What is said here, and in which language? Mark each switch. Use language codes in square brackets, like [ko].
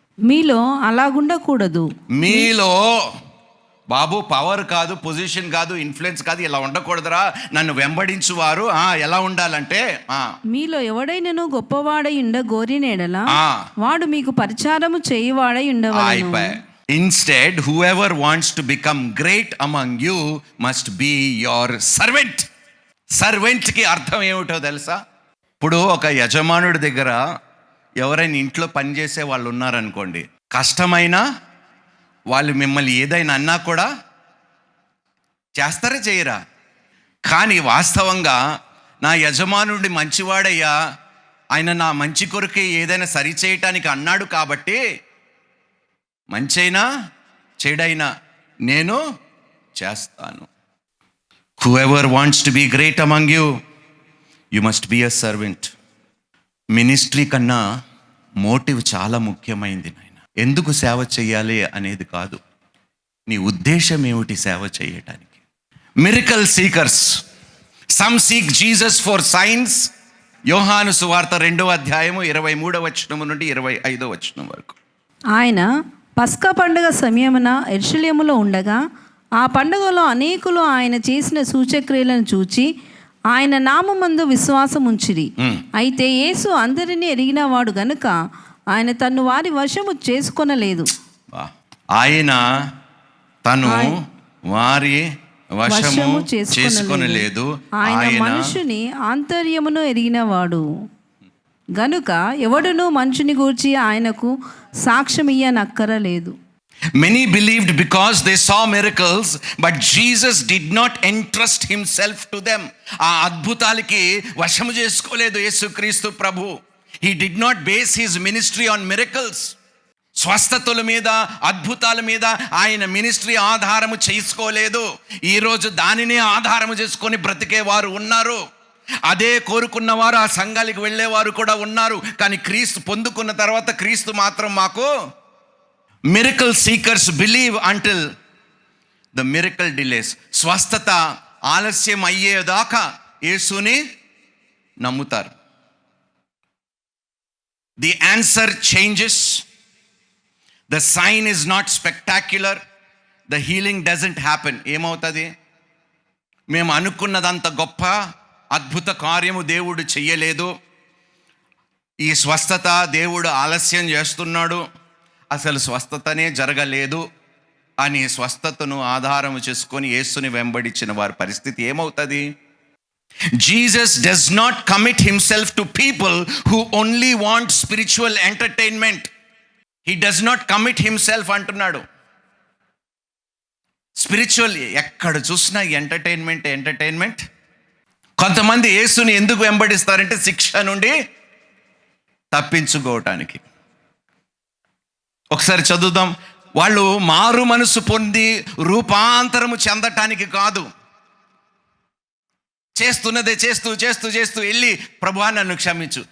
[te] మీలో అలాగుండకూడదు. మీలో బాబు పవర్ కాదు, పొజిషన్ కాదు, ఇన్ఫ్లుయెన్స్ కాదు, ఇలా ఉండకూడదురా. నన్ను వెంబడించువారు ఎలా ఉండాలంటే, మీలో ఎవడైనను గొప్పవాడై ఉండ గోరినేడలా వాడు మీకు పరిచారము చేయువాడై ఉండవలెను. [en] Instead, whoever wants to become great among you must be your servant. [te] Servant కి అర్థం ఏమిటో తెలుసా? ఇప్పుడు ఒక యజమానుడి దగ్గర ఎవరైనా ఇంట్లో పనిచేసే వాళ్ళు ఉన్నారనుకోండి, కష్టమైనా వాళ్ళు మిమ్మల్ని ఏదైనా అన్నా కూడా చేస్తారా, చేయరా? కానీ వాస్తవంగా నా యజమానుడి మంచివాడయ్యా, ఆయన నా మంచి కొరకే ఏదైనా సరిచేయటానికి అన్నాడు కాబట్టి మంచైనా చెడైనా నేను చేస్తాను. [en] Whoever wants to be great among you, you must be a servant. [te] Ministry కన్నా మోటివ్ చాలా ముఖ్యమైనది నాయన. ఎందుకు సేవ చేయాలి అనేది కాదు, నీ ఉద్దేశం ఏమిటి సేవ చేయటానికి? [en] Miracle seekers, some seek Jesus for signs. [te] యోహాను సువార్త 2వ అధ్యాయము 23వ వచనం నుండి 25వ వచనం వరకు. ఆయన పస్కా పండుగ సమయమున యెరూషలేములో ఉండగా, ఆ పండుగలో అనేకులు ఆయన చేసిన సూచక్రియలను చూచి ఆయన నామమందు విశ్వాసం ఉంచిరి. అయితే యేసు అందరినీ ఎరిగిన వాడు గనుక ఆయన తను వారి వశము చేసుకొనలేదు. ఆయన తను వారి వశము చేసుకొనలేదు. ఆయన మనుషుని ఆంతర్యమును ఎరిగినవాడు గనుక ఎవడును మనుషుని గూర్చి ఆయనకు సాక్ష్యం ఇయ్యనక్కరలేదు. [en] Many believed because they saw miracles, but Jesus did not entrust himself to them. [te] ఆ అద్భుతాలకి వశము చేసుకోలేదు యేసుక్రీస్తు ప్రభు. [en] He did not base his ministry on miracles. [te] స్వస్థతల మీద, అద్భుతాల మీద ఆయన మినిస్ట్రీ ఆధారము చేసుకోలేదు. ఈరోజు దానినే ఆధారము చేసుకొని బ్రతికేవారు ఉన్నారు. అదే కోరుకున్నవారు ఆ సంఘాలకు వెళ్ళేవారు కూడా ఉన్నారు. కానీ క్రీస్తు పొందుకున్న తర్వాత క్రీస్తు మాత్రం మాకు [en] Miracle seekers believe until the miracle delays. [te] స్వస్థత ఆలస్యం అయ్యేదాకా యేసుని నమ్ముతారు. [en] The answer changes. The sign is not spectacular. The healing doesn't happen. [te] ఏమవుతుంది? మేము అనుకున్నదంత గొప్ప అద్భుత కార్యము దేవుడు చెయ్యలేదు. ఈ స్వస్థత దేవుడు ఆలస్యం చేస్తున్నాడు, అసలు స్వస్థతనే జరగలేదు అని స్వస్థతను ఆధారము చేసుకొని యేసుని వెంబడించిన వారి పరిస్థితి ఏమవుతుంది? [en] Jesus does not commit himself to people who only want spiritual entertainment. He does not commit himself [te] అంటున్నాడు. స్పిరిచువల్ ఎక్కడ చూసినా ఎంటర్టైన్మెంట్. కొంతమంది యేసుని ఎందుకు వెంబడిస్తారంటే శిక్ష నుండి తప్పించుకోవటానికి. ఒకసారి చదువుదాం. వాళ్ళు మారు మనసు పొంది రూపాంతరము చెందటానికి కాదు, చేస్తున్నదే చేస్తూ చేస్తూ చేస్తూ వెళ్ళి ప్రభువా నన్ను క్షమించు.